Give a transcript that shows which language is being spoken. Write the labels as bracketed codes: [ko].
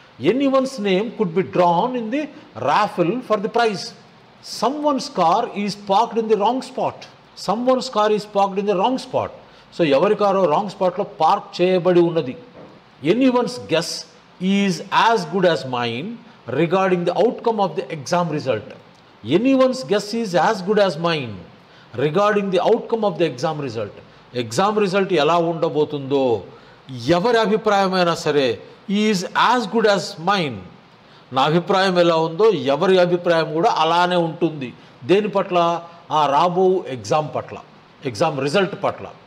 [en] Anyone's name could be drawn in the raffle for the prize. Someone's car is parked in the wrong spot. Someone's car is parked in the wrong spot. [te] So ఎవరి కారో wrong స్పాట్లో park చేయబడి ఉన్నది. [en] Anyone's guess is as good as mine regarding the outcome of the exam result. Anyone's guess is as good as mine regarding the outcome of the exam result. [te] Exam result ఎలా ఉండబోతుందో ఎవరి అభిప్రాయమైనా సరే [en] Is as good as mine. [te] నా అభిప్రాయం ఎలా ఉందో ఎవరి అభిప్రాయం కూడా అలానే ఉంటుంది. దేని పట్ల? ఆ రాబో ఎగ్జామ్ పట్ల, ఎగ్జామ్ రిజల్ట్ పట్ల.